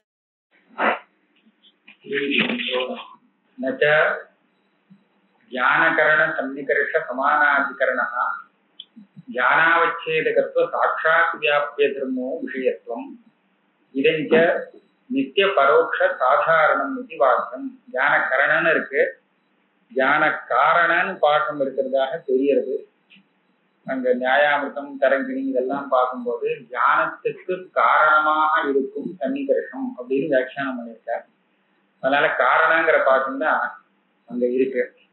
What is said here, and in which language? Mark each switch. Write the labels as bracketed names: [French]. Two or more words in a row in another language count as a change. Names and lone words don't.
[Sanskrit] न च ज्ञानकरण सन्निकर्ष समानाधिकरणः ज्ञानावच्छेदकत्व साक्षात् व्याप्य धर्मो विषयत्वम् इदञ्च नित्य परोक्ष साधारणம் इति वाक्யம். [Tamil] ஞானகரணன்னு இருக்கு, ஞான காரணன்னு பாடம் இருக்கிறதாக தெரிகிறது. அங்க நியாயாமிர்தம் தரங்கிணி இதெல்லாம் பார்க்கும்போது ஞானத்துக்கு காரணமாக இருக்கும் சன்னிகர்ஷம் அப்படின்னு வியாக்கியானம் பண்ணியிருக்கார். அதனால காரணங்கிற பாடம் தான் அங்க இருக்கு.